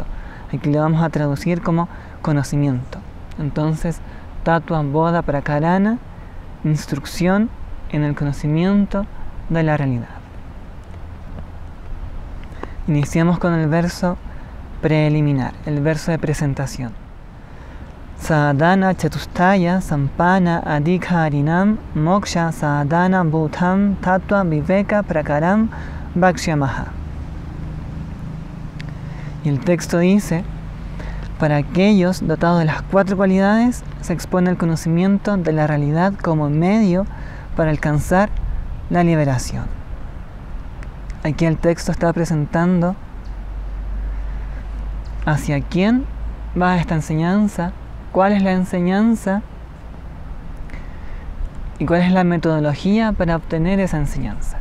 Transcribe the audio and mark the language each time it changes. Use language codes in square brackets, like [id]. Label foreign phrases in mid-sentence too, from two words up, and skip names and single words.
[es] Aquí lo vamos a traducir como conocimiento. Entonces, Tattva-boda prakarana, instrucción en el conocimiento de la realidad. Iniciamos con el verso preliminar, el verso de presentación. [sa] साधन चतुष्टय सम्पन्न अधिकारिणां मोक्ष साधन भूतं तत्त्व विवेक प्रकारं वक्ष्यामः. [es] Y el texto dice: para aquellos dotados de las 4 cualidades se expone el conocimiento de la realidad como medio para alcanzar la liberación. Aquí el texto está presentando hacia quién va esta enseñanza, cuál es la enseñanza y cuál es la metodología para obtener esa enseñanza.